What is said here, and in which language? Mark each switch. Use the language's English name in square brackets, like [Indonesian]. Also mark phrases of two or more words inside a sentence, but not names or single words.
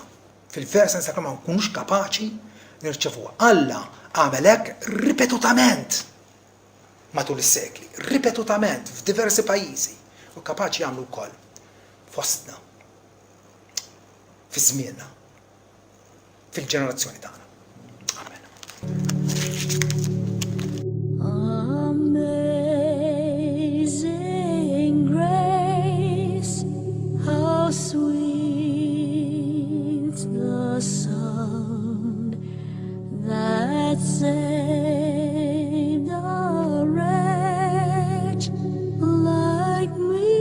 [Maltese] Fil-vers nsakra ma nkunux kapaċi nirċevuha. Alla għamel hekk ripetutament matul is-sekli, ripetutament f'diversi pajjiżi u kapaċi jagħmlu wkoll fostna, fi żmienna, fil-ġenerazzjoni tagħna. Amen. [English] Amazing grace, how sweet the sound that saved a wretch like me.